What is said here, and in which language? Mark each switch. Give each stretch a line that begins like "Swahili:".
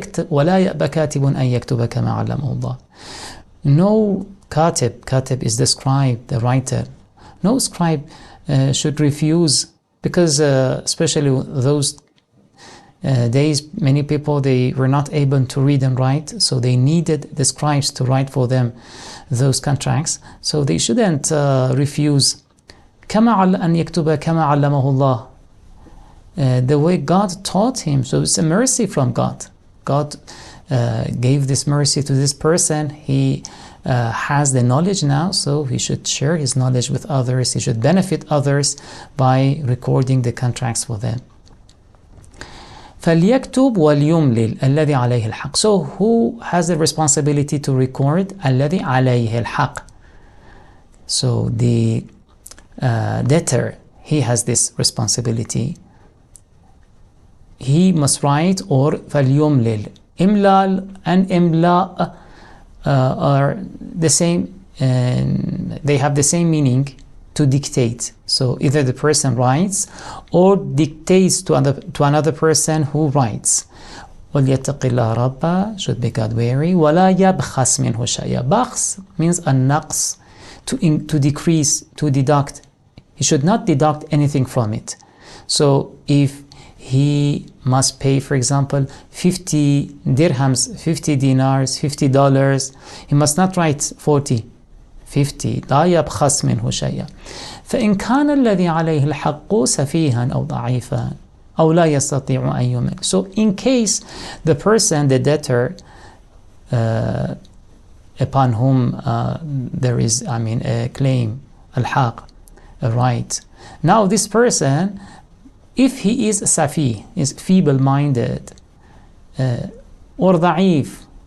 Arabic: ولا يأبى كاتب أن يكتب كما علمه الله.
English: No katib is the scribe, the writer. No scribe should refuse, because especially those days, many people, they were not able to read and write, so they needed the scribes to write for them those contracts. So they shouldn't refuse.
Arabic: كما أن يكتب كما علمه الله.
English: The way God taught him. So it's a mercy from God. God gave this mercy to this person. He has the knowledge now, so he should share his knowledge with others. He should benefit others by recording the contracts for them.
Arabic: فليكتب وليملل الذي عليه الحق.
English: So who has the responsibility to record?
Arabic: الذي عليه الحق.
English: So the debtor, he has this responsibility. He must write, or فليملل. Imlal and imla are the same, they have the same meaning, to dictate. So either the person writes or dictates to another person who writes.
Arabic: وَلْيَتَّقِ اللَّهَ رَبَّهُ,
English: should be God wary.
Arabic: وَلَا يَبْخَسْ مِنْهُ شَيْئًا.
English: Bakhs means a naqs, to decrease, to deduct. He should not deduct anything from it. So if he must pay, for example, 50 dirhams, 50 dinars, $50, he must not write 40, 50.
Arabic: لا يبخس منه شيئا. فإن كان الذي عليه الحق سفيها أو ضعيفا أو لا يستطيع أن يمل.
English: So in case the person, the debtor, upon whom there is, a claim, al-haq, a right. Now this person, if he is safi, is feeble-minded, or da'if.